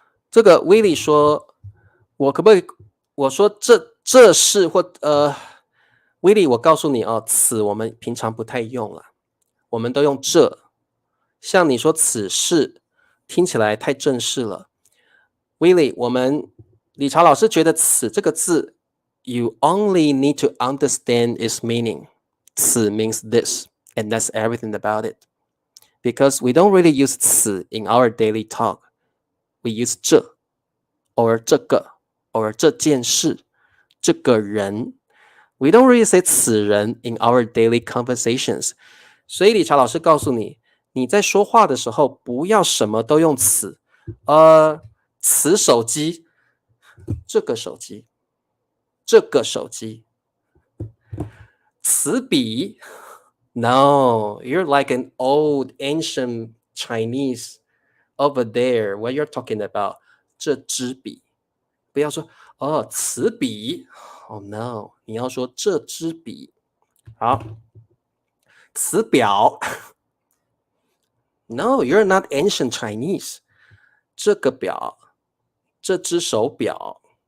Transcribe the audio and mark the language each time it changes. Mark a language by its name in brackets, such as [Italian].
[Chinese] 这个威利说，我可不可以？我说这是或威利，我告诉你哦，此我们平常不太用了，我们都用这。像你说此事，听起来太正式了。威利，我们理查老师觉得此这个字 ， you only need to understand its meaning. [English] 此 means this, and that's everything about it. Because we don't really use 此 in our daily talk. We use 这 or 这个 or 这件事，这个人。 We don't really say 此人 in our daily conversations. [Chinese] 所以理查老师告诉你，你在说话的时候不要什么都用此，此手机，这个手机，这个手机，此笔 ， No, you're like an old ancient Chinese over there. [English] What you're talking about? [Chinese] 这支笔，不要说哦，此笔。 Oh no， 你要说这支笔。好，此表。 [English] No, you're not ancient Chinese. 这个表，这只手表。